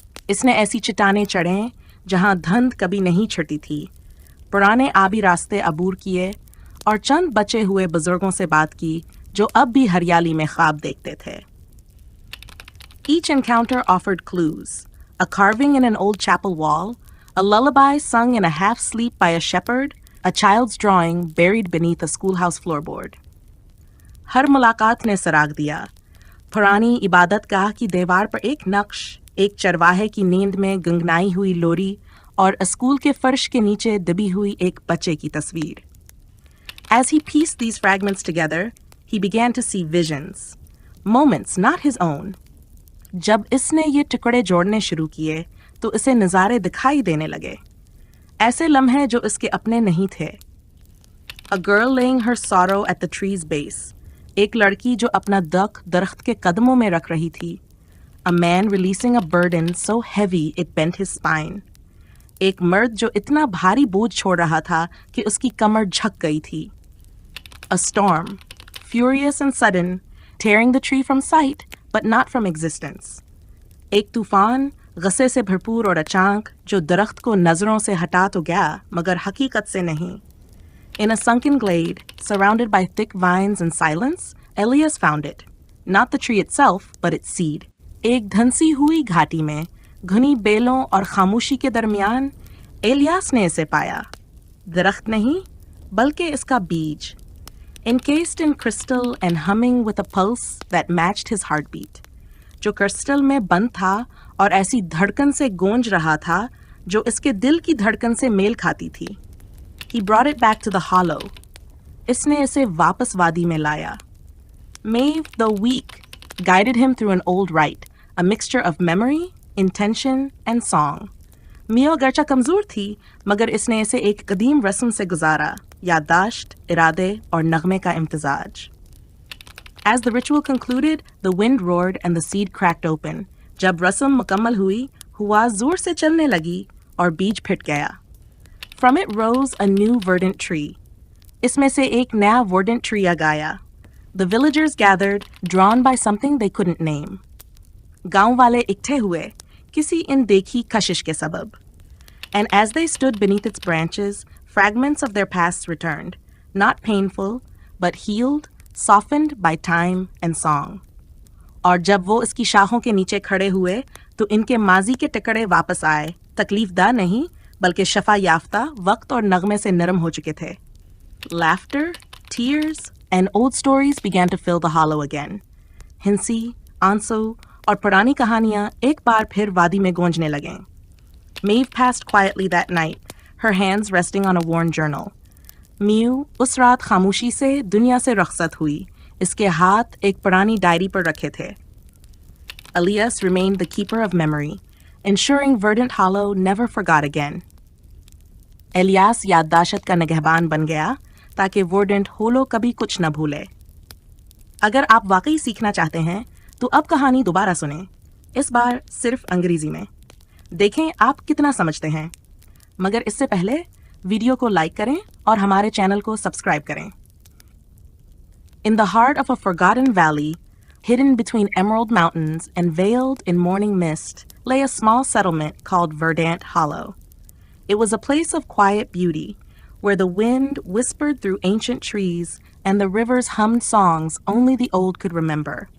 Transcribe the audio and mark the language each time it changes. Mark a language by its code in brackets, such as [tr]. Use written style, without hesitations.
[hi] इसने ऐसी चट्टानें चढ़ें जहां धुंध कभी नहीं छुटी थी, पुराने आबी रास्ते अबूर किए और चंद बचे हुए बुजुर्गों से बात की जो अब भी हरियाली में ख्वाब देखते थे. [en] Each encounter offered clues, a carving in an old chapel wall, A lullaby sung in a half-sleep by a shepherd, a child's drawing buried beneath a schoolhouse floorboard. [hi] हर मुलाकात ने सराग दिया. पुरानी इबादतगाह की दीवार पर एक नक्श, एक चरवाहे की नींद में गुंगनाई हुई लोरी और स्कूल के फर्श के नीचे दबी हुई एक बच्चे की तस्वीर. [en] As he pieced these fragments together, he began to see visions. Moments not his own. [hi] जब इसने ये टुकड़े जोड़ने शुरू किए तो इसे नज़ारे दिखाई देने लगे. ऐसे लम्हे जो इसके अपने नहीं थे. [en] A girl laying her sorrow at the tree's base. [hi] एक लड़की जो अपना दुख दरख्त के कदमों में रख रही थी. [en] A man releasing a burden so heavy it bent his spine. [hi] एक मर्द जो इतना भारी बोझ छोड़ रहा था कि उसकी कमर झक गई थी. [en] A storm, furious and sudden, tearing the tree from sight, but not from existence. [hi] एक तूफान, गुस्से से भरपूर और अचानक, जो दरख्त को नजरों से हटा तो गया, मगर हकीकत से नहीं. [en] In a sunken glade, surrounded by thick vines and silence, Elias found it. Not the tree itself, but its seed. [hi] एक धंसी हुई घाटी में, घनी बेलों और खामोशी के दरमियान, एलियास ने इसे पाया. दरख्त नहीं, बल्कि इसका बीज. [en] Encased in crystal and humming with a pulse that matched his heartbeat. [hi] जो क्रिस्टल में बंद था और ऐसी धड़कन से गूंज रहा था जो इसके दिल की धड़कन से मेल खाती थी. [en] He brought it back to the hollow. [hi] इसने इसे वापस वादी में लाया. [en] Maeve, the weak, guided him through an old rite, a mixture of memory, intention and song. [hi] मियो गर्चा कमजोर थी, मगर इसने इसे एक कदीम रस्म से गुजारा, याददाश्त, इरादे और नगमे का इम्तिजाज. [en] As the ritual concluded, the wind roared and the seed cracked open. [hi] जब रस्म मुकम्मल हुई, हुआ जोर से चलने लगी और बीज फिट गया. [en] From it rose a new verdant tree. [hi] इसमें से एक नया verdant tree आया. [en] The villagers gathered, drawn by something they couldn't name. [hi] गांव वाले इकट्ठे हुए, किसी अनदेखी कशिश के सबब. [en] And as they stood beneath its branches, fragments of their pasts returned, not painful, but healed, softened by time and song. [hi] और जब वो इसकी शाखों के नीचे खड़े हुए, तो इनके माजी के टुकड़े वापस आए, तकलीफदा नहीं, बल्कि शफा याफ्ता, वक्त और नगमे से नरम हो चुके थे. [en] Laughter, tears, and old stories began to fill the hollow again. [hi] हिंसी, आंसू और पुरानी कहानियां एक बार फिर वादी में गूंजने लगें. [en] Maeve passed quietly that night, her hands resting on a worn journal. [hi] मियू उस रात खामोशी से दुनिया से रुखसत हुई. इसके हाथ एक पुरानी डायरी पर रखे थे. [en] Elias remained the keeper of memory, ensuring Verdant Hollow never forgot again. [hi] Alias याददाश्त का निगहबान बन गया ताकि Verdant Hollow कभी कुछ न भूले. अगर आप वाकई सीखना चाहते हैं तो अब कहानी दोबारा सुनें, इस बार सिर्फ अंग्रेजी में. देखें आप कितना समझते हैं. मगर इससे पहले वीडियो को लाइक करें और हमारे चैनल को सब्सक्राइब करें. [en] In the heart of a forgotten valley, hidden between emerald mountains and veiled in morning mist, lay a small settlement called Verdant Hollow. It was a place of quiet beauty, where the wind whispered through ancient trees and the rivers hummed songs only the old could remember.